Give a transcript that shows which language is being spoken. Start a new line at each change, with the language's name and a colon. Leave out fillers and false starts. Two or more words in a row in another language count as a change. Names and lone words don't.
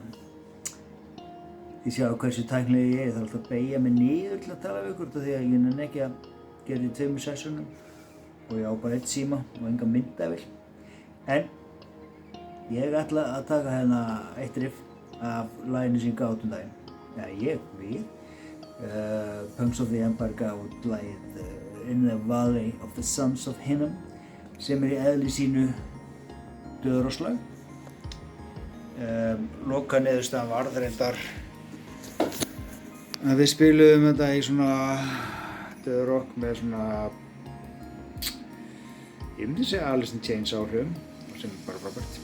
Icelandic: Þið sjáu hversu tæknileg ég þarf alltaf að beygja mig niður til að tala við ykkur því að ég nenni ekki að gera í 2 sessunum og ég á bara 1 síma og enga myndavél. En ég ætla að taka hérna 1 riff af laginu sem ég gaf út daginn. Við. Punks of the Empire gaf út lagið In the Valley of the Sons of Hinnom sem í eðli sínu döðurrockslag. Loka niðurstaðan varð reyndar að við spiluðum þetta í svona döðurrock með svona, ég myndi segja Alice in Chains áhrifum sem er bara frábært.